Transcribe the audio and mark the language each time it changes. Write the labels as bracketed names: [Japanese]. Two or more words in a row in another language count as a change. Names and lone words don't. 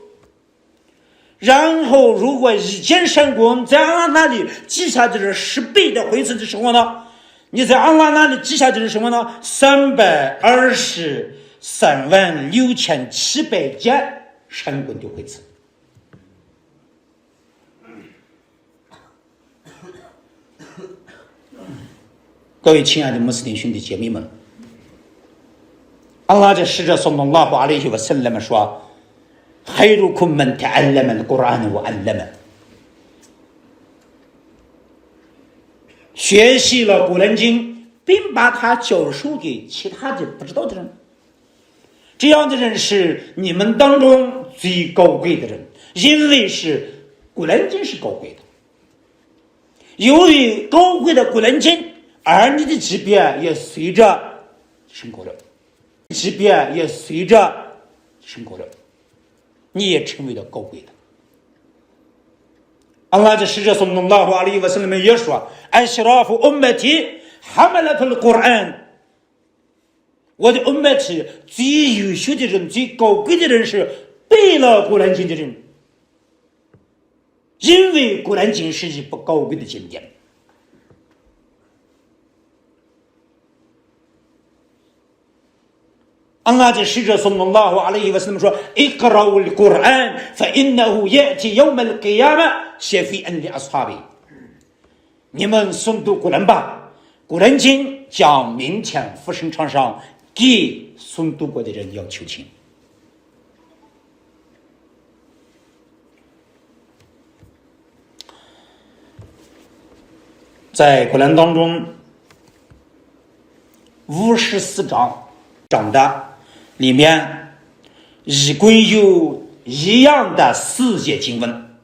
[Chinese] 然后如果一件善功在那里记下的是10倍的回次的时候呢， 你在安拉那里记下的是什么呢？3236700件闪滚的回词。各位亲爱的穆斯林兄弟姐妹们，安拉的使者 [Arabic] صلى الله عليه وسلم [Chinese] 说 [Arabic] خيركم من تعلم القرآن وعلمه， [Chinese] 学习了古兰经并把它教授给其他的不知道的人，这样的人是你们当中最高贵的人，因为是古兰经是高贵的。由于高贵的古兰经，而你的级别也随着升高了，级别也随着升高了，你也成为了高贵的。安拉的使者 [Arabic] صلى الله عليه وسلم [Chinese] 也说 [Arabic] أشراف أمتي حملة القرآن， [Chinese] 我的 ummati 最优秀的人，最高贵的人是背了古兰经的人，因为古兰经是一部高贵的经典。安拉的使者 [Arabic] صلى الله عليه وسلم [Chinese] 说 [Arabic] اقرأوا القرآن فإنه يأتي يوم القيامة شفيعا لأصحابه， [Chinese] 你们诵读古兰吧，古兰经将明天复生场上给诵读过的人要求情。在古兰当中54章的里面一共有一样的4节经文，